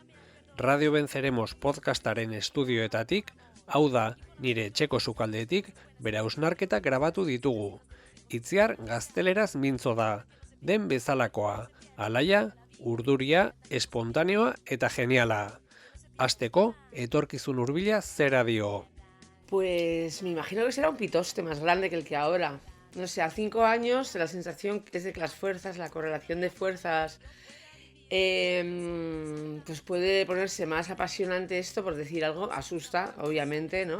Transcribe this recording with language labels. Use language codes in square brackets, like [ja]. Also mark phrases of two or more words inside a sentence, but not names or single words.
[eu] Radio Venceremos podcastaren estudioetatik, hau da, nire etxeko sukaldetik, bere hausnarketak grabatu ditugu. Itziar gazteleraz mintzo da, den bezalakoa, alaia, urduria, espontaneoa eta geniala. Hasteko, etorkizun hurbila zera dio. [es] Pues me imagino que será un pitoste más grande que el que ahora. No sé, a 5 años la sensación es de que las fuerzas, la correlación de fuerzas, pues puede ponerse más apasionante esto, por decir algo, asusta, obviamente, ¿no?